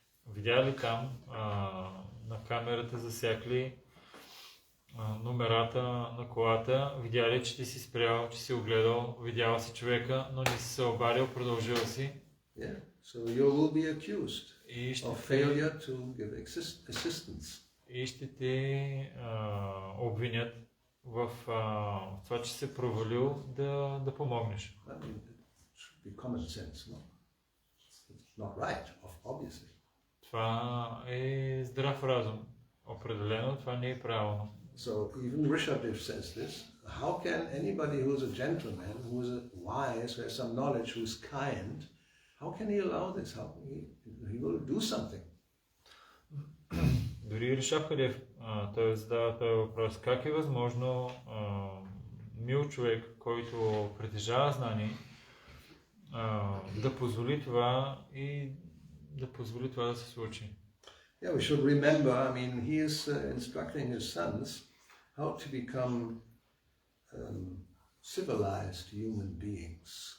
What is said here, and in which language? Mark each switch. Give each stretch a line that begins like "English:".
Bulgarian: Видяли там на камерата засякли номерата на колата, видяли, че ти си спрял, че си огледал, видял си човека, но не си се обадил, продължил си.
English: Yeah. So you will be accused of failure to give assistance.
Bulgarian: И ще те обвинят в това, че се провалил да помогнеш.
English: I mean, it should be common sense, no? It's not right, obviously.
Bulgarian: Това е здрав разум. Определено това не е правилно.
English: So even Rishabdev says this. How can anybody who is a gentleman, who is wise, who has some knowledge, who is kind, how can he allow this? How he will do something?
Bulgarian: Дори Ришабдев, той задава този въпрос. Как е възможно мил човек, който притежава знание, да позволи това и да позволи това да се случи?
English: Yeah, we should remember, he is instructing his sons how to become civilized human beings.